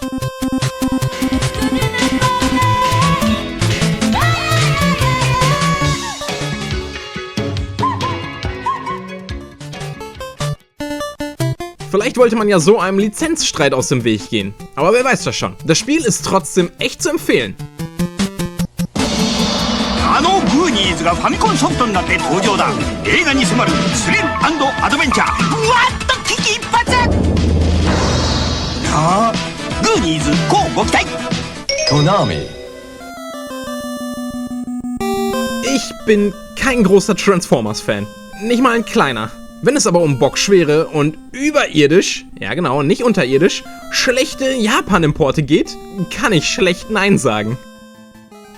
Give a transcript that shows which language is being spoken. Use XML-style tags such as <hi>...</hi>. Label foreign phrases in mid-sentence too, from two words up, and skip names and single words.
<de>Vielleicht wollte man ja so einem Lizenzstreit aus dem Weg gehen. Aber wer weiß das schon. Das Spiel ist trotzdem echt zu empfehlen.</de> <ja>あのグーニーズがファミコンソフトになって登場だ。映画に迫るスリル&アドベンチャー。うわっと危機一髪。ああ、グーニーズ乞うご期待。 Konami.</ja> <de>Ich bin kein großer Transformers-Fan. Nicht mal ein kleiner. Wenn es aber um bockschwere und überirdisch, ja genau, nicht unterirdisch, schlechte Japan-Importe geht, kann ich schlecht Nein sagen.</de>